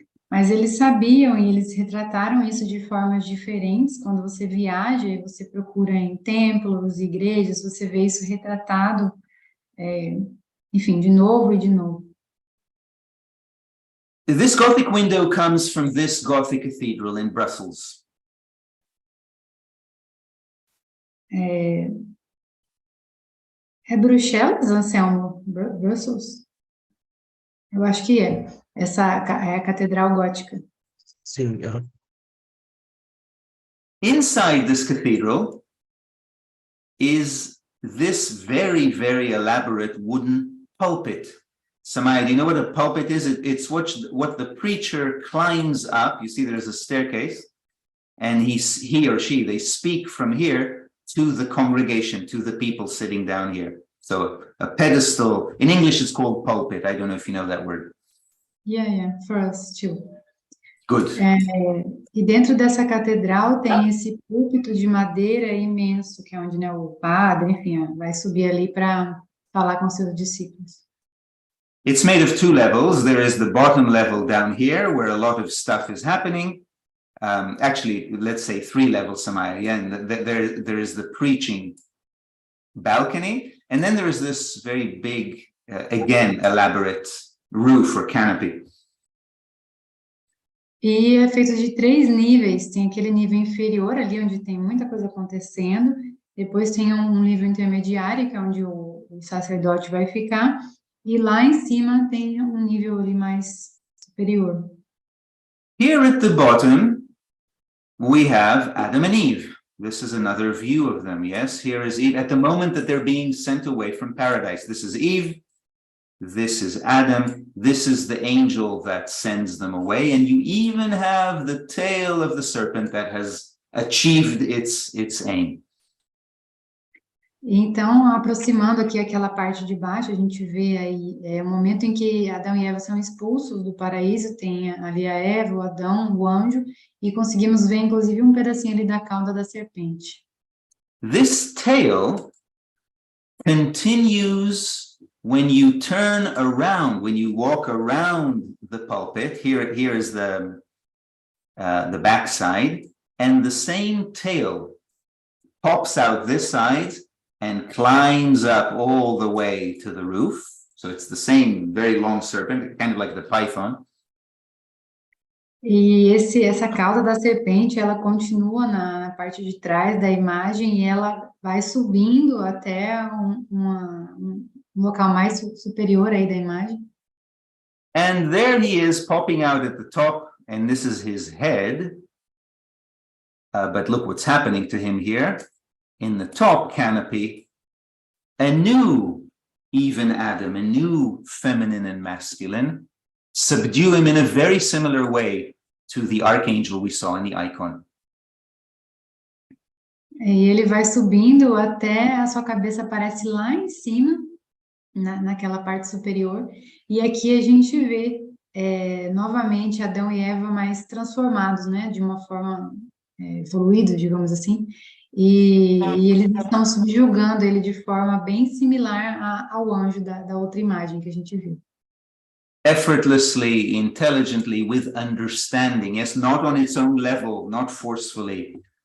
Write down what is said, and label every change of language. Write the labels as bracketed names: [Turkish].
[Portuguese] Mas eles sabiam e eles retrataram isso de formas diferentes. Quando você viaja e você procura em templos, igrejas, você vê isso retratado, enfim, de novo e de novo. [English] This Gothic window comes from this Gothic cathedral in Brussels. [Portuguese] É Bruxelas, Anselmo? Brussels? Eu acho que é. Essa é a Catedral Gótica. Sim. [English] Inside this cathedral is this very, very elaborate wooden pulpit. Samaya, do you know what a pulpit is? It's what the preacher climbs up. You see there's a staircase, and he or she, they speak from here to the congregation, to the people sitting down here. So a pedestal, in English it's called pulpit. I don't know if you know that word. Yeah, for us too. Good. [Portuguese] E dentro dessa catedral tem esse púlpito de madeira imenso, que é onde, o padre, enfim, vai subir ali para falar com seus discípulos. [English] It's made of 2 levels. There is the bottom level down here where a lot of stuff is happening. Actually, let's say 3 levels, Samaya. Yeah, and there is the preaching balcony, and then there is this very big, again, elaborate roof or canopy. [Portuguese] E é feito de 3 níveis. Tem aquele nível inferior ali, onde tem muita coisa acontecendo. Depois tem um nível intermediário, que é onde o sacerdote vai ficar. E lá em cima tem um nível ali mais superior. [English] Here at the bottom, we have Adam and Eve. This is another view of them, yes? Here is Eve at the moment that they're being sent away from paradise. This is Eve, this is Adam, this is the angel that sends them away, and you even have the tail of the serpent that has achieved its aim. [Portuguese] Então, aproximando aqui aquela parte de baixo, a gente vê aí o momento em que Adão e Eva são expulsos do paraíso, tem ali a Eva, o Adão, o anjo, e conseguimos ver, inclusive, um pedacinho ali da cauda da serpente. [English] This tail continues when you turn around, when you walk around the pulpit. Here is the backside, and the same tail pops out this side and climbs up all the way to the roof. So it's the same very long serpent, kind of like the python. [Portuguese] E essa cauda da serpente, ela continua na parte de trás da imagem e ela vai subindo até um local mais superior aí da imagem. [English] And there he is popping out at the top, and this is his head. But look what's happening to him here. In the top canopy, a new even Adam, a new feminine and masculine, subdue him in a very similar way to the archangel we saw in the icon. [Portuguese] E ele vai subindo até a sua cabeça aparece lá em cima, naquela parte superior, e aqui a gente vê novamente Adão e Eva mais transformados, de uma forma evoluída, digamos assim, e eles estão subjugando ele de forma bem similar ao anjo da outra imagem que a gente viu. [English] Effortlessly, intelligently, with understanding, yes, not on its own level, not forcefully,